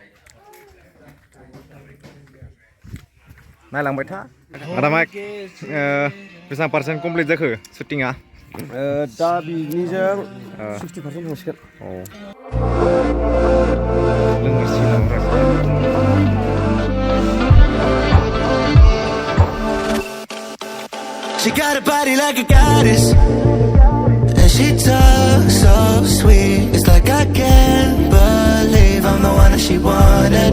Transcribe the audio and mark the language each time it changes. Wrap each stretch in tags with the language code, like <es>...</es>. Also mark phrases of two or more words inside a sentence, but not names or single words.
<brx>नायलांबाय था आदा माइक बेसेबां पार्सेन्ट कमप्लिट जाखो शुटिंआ दा बिनिजों 60% थांसिगोन औ लोंगासिनो</brx> <en>She got a body like a goddess, and she talks so sweet, it's like I can't believe I'm the one that she wanted.</en>